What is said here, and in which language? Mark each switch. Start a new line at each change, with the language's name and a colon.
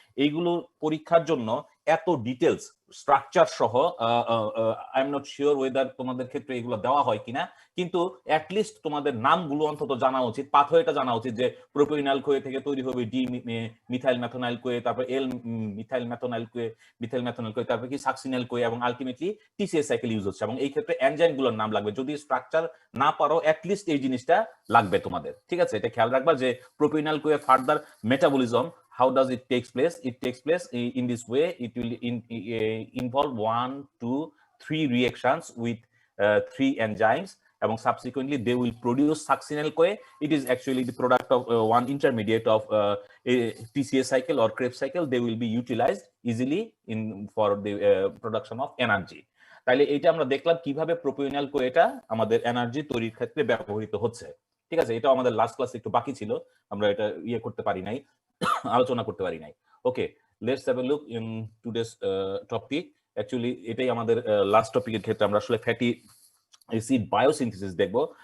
Bangla: এইগুলো পরীক্ষার জন্য এত ডিটেলস স্ট্রাকচার সহ
English: I am not sure whether
Bangla: তোমাদের ক্ষেত্রে এগুলো দেওয়া হয় কিনা, কিন্তু অ্যাটলিস্ট তোমাদের নামগুলো অন্তত জানা উচিত, পাথওয়েটা জানা উচিত, যে প্রোপিওনাইল কোয়ে থেকে তৈরি হবে ডি মিথাইল ম্যাথোনাইল কোয়ে, তারপর এল মিথাইল ম্যাথোনাইল কোয়ে, তারপর কি সাকসিনাইল কোয়ে, এবং আলটিমেটলি টিসিএস সাইকেল ইউজ হচ্ছে। এবং এই ক্ষেত্রে এনজাইমগুলোর নাম লাগবে, যদি স্ট্রাকচার না পারো অ্যাটলিস্ট এই জিনিসটা লাগবে তোমাদের। ঠিক আছে, এটা খেয়াল রাখবা যে প্রোপিওনাইল Koi further metabolism,
English: how does it takes place? It takes place in this way. It will involve 1, 2, 3 reactions with 3 enzymes, and subsequently they will produce succinyl CoA. It is actually the product of one intermediate of a TCA cycle or Krebs cycle. They will be utilized easily for the production of energy.
Bangla: তাহলে এটা আমরা দেখলাম কিভাবে প্রোপিওনাইল কোয়েটা আমাদের energy তৈরির ক্ষেত্রে ব্যবহৃত হচ্ছে। ঠিক আছে, এটা আমাদের লাস্ট ক্লাসে একটু বাকি ছিল, আমরা এটা করতে পারি নাই, আলোচনা করতে পারি নাই।
English: Okay, let's have a look in today's topic.
Bangla: Actually এটাই আমাদের লাস্ট টপিকের ক্ষেত্রে আমরা আসলে ফ্যাটি অ্যাসিড বায়োসিনথেসিস দেখব।